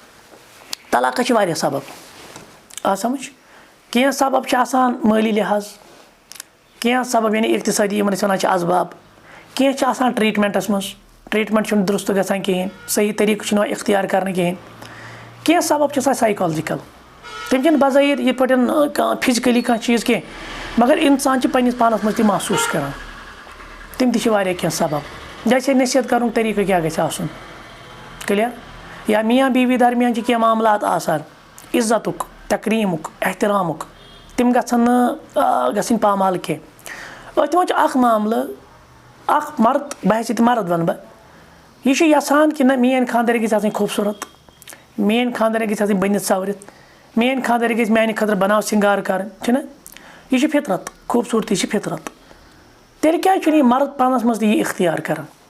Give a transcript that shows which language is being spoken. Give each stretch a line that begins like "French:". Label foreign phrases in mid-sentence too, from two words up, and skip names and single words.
Kashmiri: طلاقس چھِ واریاہ سبب آ سمجھ کینٛہہ سبب چھِ آسان مٲلی لحاظ کینٛہہ سبب یعنی اقتصٲدی یِمن أسۍ ونان چھِ اسباب کینٛہہ چھِ آسان ٹریٖٹمنٹس منٛز ٹریٖٹمنٹ چھُنہٕ درست گژھان کہیٖنۍ صحیح طریٖقہٕ چھُنہٕ یِوان اختیار کرنہٕ کہیٖنۍ کینٛہہ سبب چھِ آسان سایکالجِکل تِم چھِنہٕ بظٲہر یِتھ پٲٹھۍ کانٛہہ فِزِکٔلی کانٛہہ چیٖز کینٛہہ مگر انسان چھِ پننِس پانس منٛز تہِ محسوٗس کران تِم تہِ چھِ واریاہ کینٛہہ سبب جیسے نصیحت کرنُک طریٖقہٕ کیاہ گژھِ آسُن کٕلیر یا میاں بیوی درمیان چھِ کینٛہہ معاملات آسان عزتُک تقریٖمُک احترامُک تِم گژھن نہٕ گژھٕنۍ پامال کینٛہہ أتھۍ منٛز چھُ اکھ معاملہٕ اکھ مرد بحثیت مرد ونہٕ بہٕ یہِ چھُ یژھان کہِ نہ میٲنۍ خاندارین گژھِ آسٕنۍ خوٗبصوٗرت میٲنۍ خاندارین گژھِ آسٕنۍ بٔنِتھ سورِتھ میٲنۍ خاندارین گژھِ میانہِ خٲطرٕ بناو سِنگار کرٕنۍ چھُنہ یہِ چھِ فطرت خوٗبصوٗرتی چھِ فطرت تیٚلہِ کیازِ چھُنہٕ یہِ مرد پانس منٛز تہِ یہِ اختیار کران